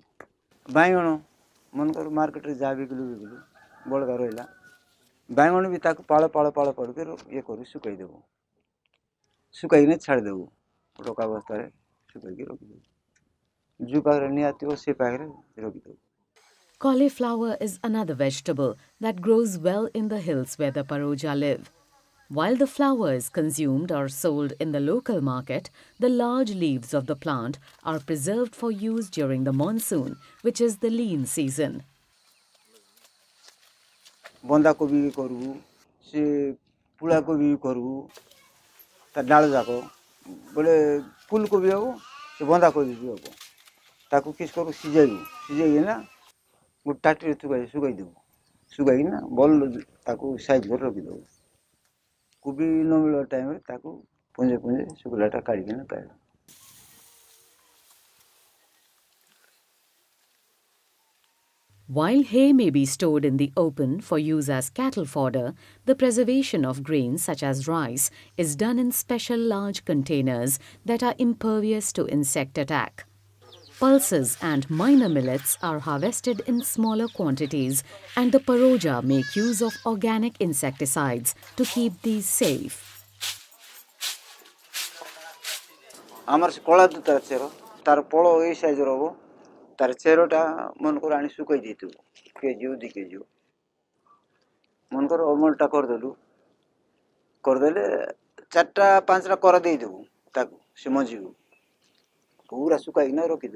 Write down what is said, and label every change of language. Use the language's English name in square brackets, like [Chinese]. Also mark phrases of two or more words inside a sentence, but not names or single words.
[Odia] ବାଇଗଣ ମନେକର ମାର୍କେଟରେ ଯାହା ବିକିଲୁ ବଳକା ରହିଲା, ବାଇଗଣ ବି ତାକୁ ପାଳ କରିକି ଇଏ କରି ଶୁଖେଇଦେବୁ। ଶୁଖାଇକିନା ଛାଡ଼ିଦେବୁ, ରକା ବସ୍ତାରେ ଶୁଖାଇକି ରଖିଦେବୁ। ଯେଉଁ ପାଖରେ ନିଆଁ ଥିବ ସେ ପାଖରେ ରଖିଦେବୁ। [English] Cauliflower is another vegetable that grows well in the hills where the Paroja live. While the flower is consumed or sold in the local market, the large leaves of the plant are preserved for use during the monsoon, which is the lean season. [Odia] ବନ୍ଧାକୋବି ବି କରିବୁ, ସେ ପୁଳାକୋବି ବି କରିବୁ, ତା ଡାଳ ଯାକ ବୋଲେ ଫୁଲକୋବି ହେବ, ସେ ବନ୍ଧାକୋବି ବି ହେବ। ତାକୁ କିସ୍ କରୁ, ସିଝେଇକିନା ଗୋଟେ ତାଟିରେ ଶୁଖାଇଦେବୁ। ଶୁଖାଇକିନା ଭଲ ତାକୁ ସାଇଜ୍ କରି ରଖିଦେବୁ। କୋବି ନ ମିଳିବା ଟାଇମ୍ରେ ତାକୁ ପୁଞ୍ଜେ ଶୁଖିଲାଟା କାଢ଼ିକିନା ଖାଇବୁ। [English] While hay may be stored in the open for use as cattle fodder, the preservation of grains such as rice is done in special large containers that are impervious to insect attack. Pulses and minor millets are harvested in smaller quantities, and the Paroja make use of organic insecticides to keep these safe. [Odia] ଆମର ସେ କଳା ତାର ଚେର, ତାର ପଳ ଏଇ ସାଇଜ୍ର ହେବ। ତାର ଚେରଟା ମନେକର ଆଣି ଶୁଖାଇ ଦେଇଥିବୁ, କେଜି 2 କେଜି। ମନେକର ଅମଳଟା କରିଦେଲେ 4ଟା 5ଟା କରା ଦେଇଦେବୁ ତାକୁ, ସେ ମଞ୍ଜିକୁ ପୁରା ଶୁଖାଇକିନା ରଖିଦେବୁ।